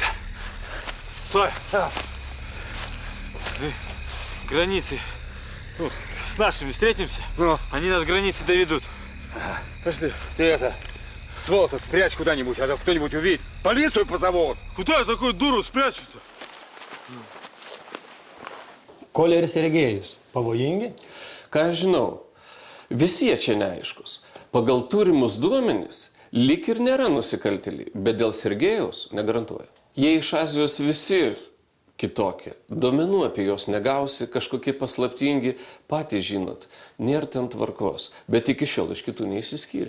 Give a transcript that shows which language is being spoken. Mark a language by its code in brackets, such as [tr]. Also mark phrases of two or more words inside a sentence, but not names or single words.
[ru] Стой! Мы границы. Ну, с нашими встретимся. Ну? Они нас к границе доведут. Пошли. Ты это, ствол-то спрячь куда-нибудь, а то кто-нибудь увидит. Полицию позовут. Куда я такую дуру спрячу-то? [lt] Коля ir Sergejus pavojingi? Ką aš žinau, visi jie čia neaiškus. Pagal turimus duomenys, lyg ir nėra nusikaltėliai, bet dėl Sergejaus negarantuoju. Jie iš Azijos visi kitokie. Duomenų apie juos negausi, kažkokie paslaptingi, patys žinot, nėra ten tvarkos, bet iki šiol iš kitų neįsiskyrė.